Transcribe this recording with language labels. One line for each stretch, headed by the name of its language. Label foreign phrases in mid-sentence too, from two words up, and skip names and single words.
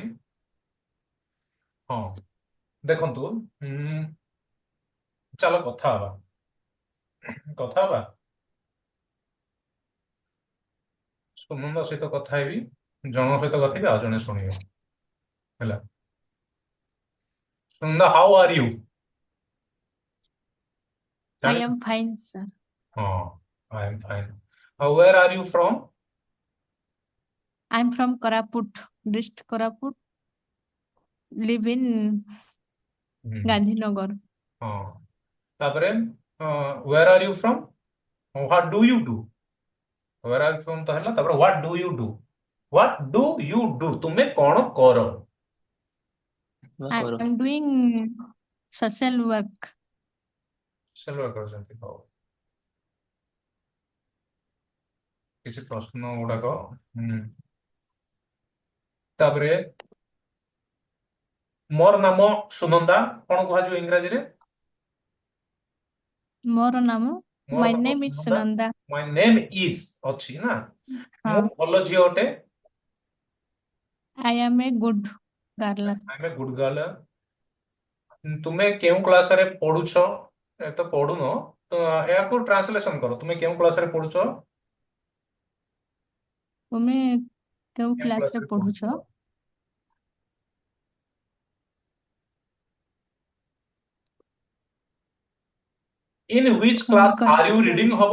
Odia: ହଁ, ଦେଖନ୍ତୁ, ଚାଲ କଥା ହବା, କଥା ହବା। ସୁନନ୍ଦ ସହିତ କଥା ହେବି, ଜଣଙ୍କ ସହିତ କଥା ହେବି, ଆଉ ଜଣେ ଶୁଣିବେ ହେଲା।
English: Sunanda, how are you? I am fine, sir. ହଁ, I am fine. ଆଉ where are you from? I'm from Koraput, district Koraput, live in Gandhinagar.
Odia: ହଁ, ତାପରେ
English: where are you from, what do you do? where are you from
Odia: ତ ହେଲା, ତାପରେ
English: what do you do? what do you do,
Odia: ତୁମେ କଣ କର? କର।
English: I'm doing social work.
Odia: ସେଲୁଆ କରୁଛନ୍ତି, ହଉ। କିଛି ପ୍ରଶ୍ନ ଗୁଡାକ, ତାପରେ ମୋର ନାମ ସୁନନ୍ଦା, କଣ କୁହାଯିବ ଇଂରାଜୀରେ? ମୋର ନାମ, ମୋର
English: my
Odia: ନାମ
English: name is
Odia: ସୁନନ୍ଦା,
English: Sunanda. my name is
Odia: ଅଛି ନା। ମୁଁ ହଁ, ଭଲ ଝିଅ ଅଟେ,
English: I am a good girl. I am a good girl.
Odia: ତୁମେ କେଉଁ କ୍ଲାସରେ ପଢୁଛ? ଏ ତ ପଢୁନ, ତ ଏହାକୁ ଟ୍ରାନ୍ସଲେସନ କର, ତୁମେ କେଉଁ କ୍ଲାସରେ ପଢୁଛ? ତୁମେ କେଉଁ କେଉଁ କ୍ଲାସରେ କ୍ଲାସରେ ପଢୁଛ?
English: ପଢୁଛ? in which class are you reading ହବ,